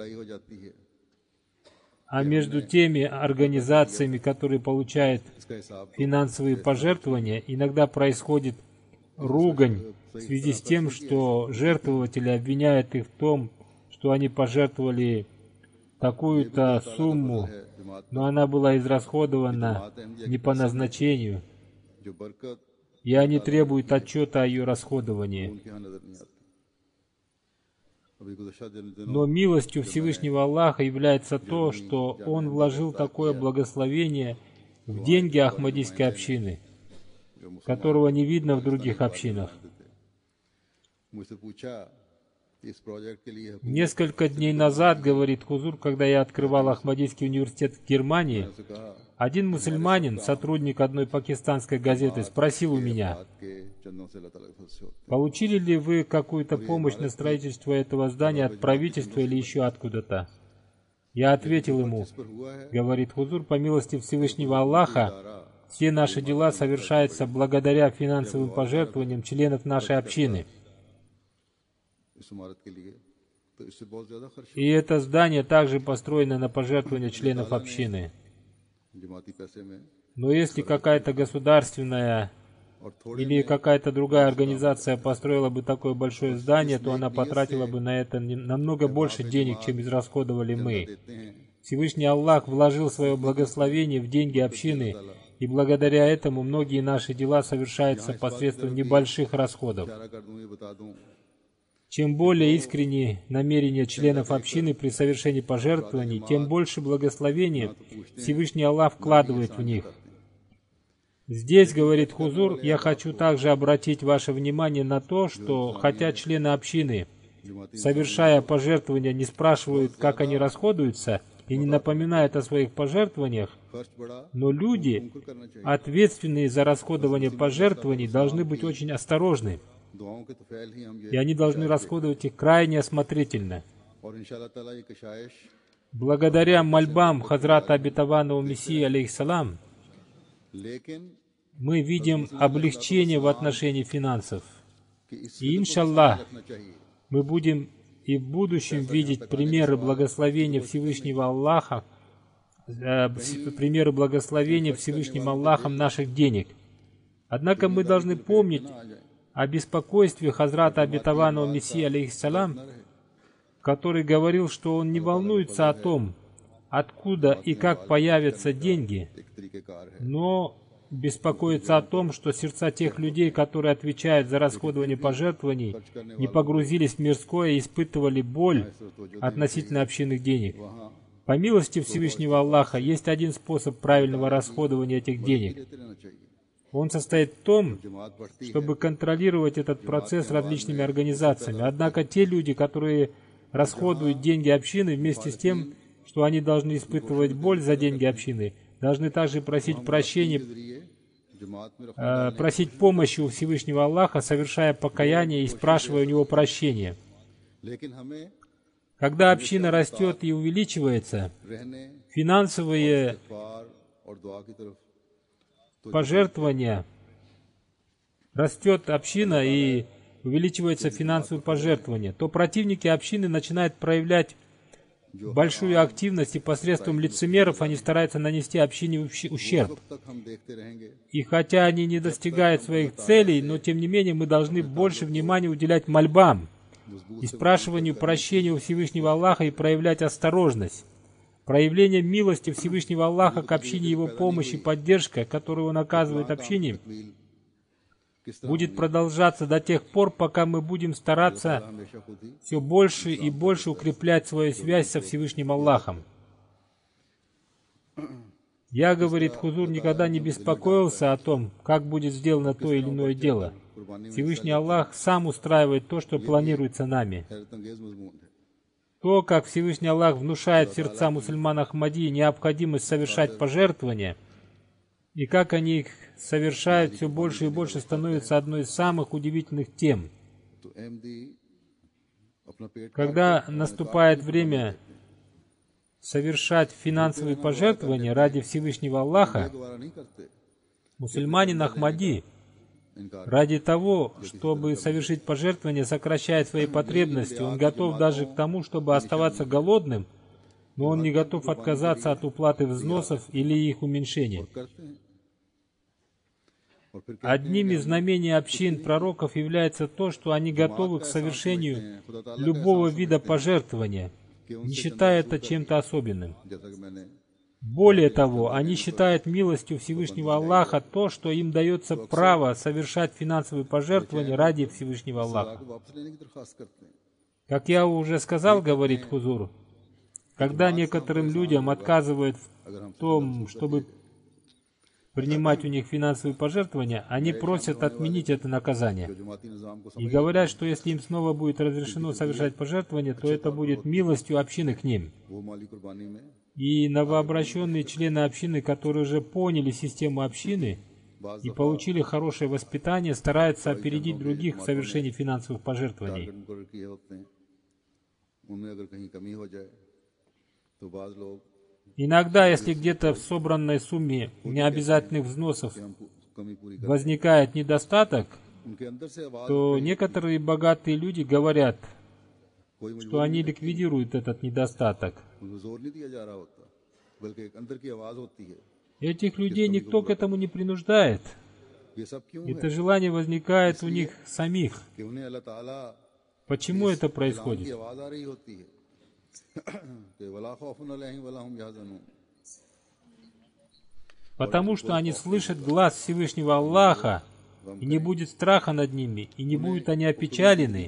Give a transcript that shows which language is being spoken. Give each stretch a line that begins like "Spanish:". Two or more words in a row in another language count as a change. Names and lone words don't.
Russian: А между теми организациями, которые получают финансовые пожертвования, иногда происходит ругань в связи с тем, что жертвователи обвиняют их в том, что они пожертвовали такую-то сумму, но она была израсходована не по назначению, и они требуют отчета о ее расходовании. Но милостью Всевышнего Аллаха является то, что Он вложил такое благословение в деньги ахмадийской общины, которого не видно в других общинах.
Urdu: مجھ سے پوچھا کہ اس پروجیکٹ کے لیے حکومت
Russian: Несколько дней назад, говорит Хузур, когда я открывал Ахмадийский университет в Германии,
Urdu: نے کہا
Russian: один мусульманин, сотрудник одной пакистанской газеты, спросил у меня,
Urdu: بات کے چندوں سے اللہ تعالیٰ کے فضل سے ہوتے
Russian: получили ли вы какую-то помощь на строительство этого здания от правительства или еще откуда-то? Я ответил ему,
Urdu: ہیں۔ پر ہوا ہے
Russian: говорит Хузур, по милости Всевышнего Аллаха, все наши дела совершаются благодаря финансовым пожертвованиям членов нашей общины.
Urdu: اس عمارت کے لیے تو اس سے بہت زیادہ خرچ
Russian: И это здание также построено на пожертвования членов общины.
Urdu: جماعتی پیسے میں
Russian: Но если какая-то государственная
Urdu: اور تھوڑے
Russian: или какая-то другая организация построила бы такое большое здание, то она потратила бы на это намного больше денег, чем израсходовали мы.
Urdu: دیتے ہیں
Russian: Всевышний Аллах вложил свое благословение в деньги общины, и благодаря этому многие наши дела совершаются посредством небольших расходов.
Urdu: اشارہ کر دوں یہ بتا دوں
Russian: Чем более искренние намерения членов общины при совершении пожертвований, тем больше благословения Всевышний Аллах вкладывает в них. Здесь, говорит Хузур, я хочу также обратить ваше внимание на то, что хотя члены общины, совершая пожертвования, не спрашивают, как они расходуются, и не напоминают о своих пожертвованиях,
Urdu: خرچ بڑھا
Russian: но люди,
Urdu: کرنا چاہیے
Russian: ответственные за расходование пожертвований, должны быть очень осторожны,
Urdu: دعاؤں کے تو فیل ہی ہم
Russian: и
Urdu: ये
Russian: они должны расходовать их крайне осмотрительно.
Urdu: اور ان شاء اللہ تعالیٰ یہ کشائش
Russian: Благодаря мольбам Хазрата Обетованного Мессии, алейхиссалам,
Urdu: लेकिन
Russian: мы видим облегчение в отношении финансов.
Urdu: کہ اس
Russian: И, иншаллах,
Urdu: رکھنا چاہیے
Russian: мы будем и в будущем видеть примеры благословения Всевышнего Аллаха, примеры благословения Всевышним Аллахом наших денег. Однако мы должны помнить о беспокойстве Хазрата Обетованного Мессии, алейхиссалам, который говорил, что он не волнуется о том, откуда и как появятся деньги,
Urdu: ایک طریقہ کار ہے
Russian: но беспокоится о том, что сердца тех людей, которые отвечают за расходование пожертвований, не погрузились в мирское и испытывали боль относительно общинных денег. По милости Всевышнего Аллаха есть один способ правильного расходования этих денег.
Urdu: دیتے رہنا چاہیے
Russian: Он состоит в том,
Urdu: جماعت بڑھتی
Russian: чтобы контролировать этот процесс различными организациями. Однако те люди, которые расходуют деньги общины, вместе с тем, что они должны испытывать боль за деньги общины, должны также просить прощения,
Urdu: ذریعے جماعت میں
Russian: просить помощи у Всевышнего Аллаха, совершая покаяние и спрашивая у Него прощения.
Urdu: لیکن ہمیں
Russian: Когда община растет и увеличивается,
Urdu: रहने
Russian: финансовые
Urdu: پار اور دعا کی طرف
Russian: пожертвования, растет община и увеличивается финансовые пожертвования, то противники общины начинают проявлять большую активность, и посредством лицемеров они стараются нанести общине ущерб.
Urdu: تک ہم دیکھتے رہیں گے
Russian: И хотя они не достигают своих целей, но тем не менее мы должны больше внимания уделять мольбам и спрашиванию прощения у Всевышнего Аллаха и проявлять осторожность. Проявление милости Всевышнего Аллаха к общине, Его помощь и поддержка, которую Он оказывает общине, будет продолжаться до тех пор, пока мы будем стараться
Urdu: ہمیشہ خود ہی
Russian: все больше и больше укреплять свою связь со Всевышним Аллахом. Я, говорит Хузур, никогда не беспокоился о том, как будет сделано то или иное дело. Всевышний Аллах сам устраивает то, что планируется нами.
Urdu: حیرت انگیز مضمون ہے
Russian: То, как Всевышний Аллах внушает в сердца мусульман Ахмадии необходимость совершать пожертвования, и как они их совершают, все больше и больше становится одной из самых удивительных тем.
Urdu: تو احمدی اپنا پیٹ
Russian: Когда наступает время совершать финансовые пожертвования ради Всевышнего Аллаха,
Urdu: گوارا نہیں کرتے
Russian: мусульманин Ахмади
Urdu: इनकार
Russian: ради того, чтобы совершить пожертвование, сокращает свои потребности. Он готов даже к тому, чтобы оставаться голодным, но он не готов отказаться от уплаты взносов или их уменьшения.
Urdu: کرتے ہیں اور پھر
Russian: Одним из знамений общин пророков является то, что они готовы к совершению любого вида пожертвования, не считая это чем-то особенным.
Urdu: جیسا کہ میں نے
Russian: Более того, они считают милостью Всевышнего Аллаха то, что им дается право совершать финансовые пожертвования ради Всевышнего Аллаха.
Urdu: کو واپس لینے کی درخواست کرتے ہیں
Russian: Как я уже сказал, говорит Хузур, когда некоторым людям отказывают в том, чтобы принимать у них финансовые пожертвования, они просят отменить это наказание.
Urdu: جو جماعتی نظام کو
Russian: И говорят, что если им снова будет разрешено совершать пожертвования, то это будет милостью общины к ним.
Urdu: وہ مالی قربانی میں
Russian: И новообращенные члены общины, которые уже поняли систему общины и получили хорошее воспитание, стараются опередить других в совершении финансовых пожертвований.
Urdu: ٹارگٹ مقرر کیے ہوتے ہیں، ان میں اگر کہیں کمی ہو جائے تو بعض لوگ
Russian: Иногда, если где-то в собранной сумме необязательных взносов
Urdu: ہم کمی پوری کر
Russian: возникает недостаток,
Urdu: ان کے اندر سے آواز
Russian: то некоторые богатые люди говорят,
Urdu: कोई
Russian: что они ликвидируют этот недостаток.
Urdu: ان کو زور نہیں دیا جا رہا ہوتا، بلکہ ایک اندر کی آواز ہوتی ہے.
Russian: Этих людей никто к этому не принуждает.
Urdu: یہ سب کیوں
Russian: Это
Urdu: है
Russian: желание возникает у них самих.
Urdu: کہ انہیں اللہ تعالیٰ
Russian: Почему это
Urdu: की
Russian: происходит?
Urdu: آواز آ رہی ہوتی ہے کہ
Arabic: ولا خوف عليهم ولا هم يحزنون.
Russian: Потому что они слышат глаз Всевышнего Аллаха, и не будет страха над ними, и не будут они опечалены,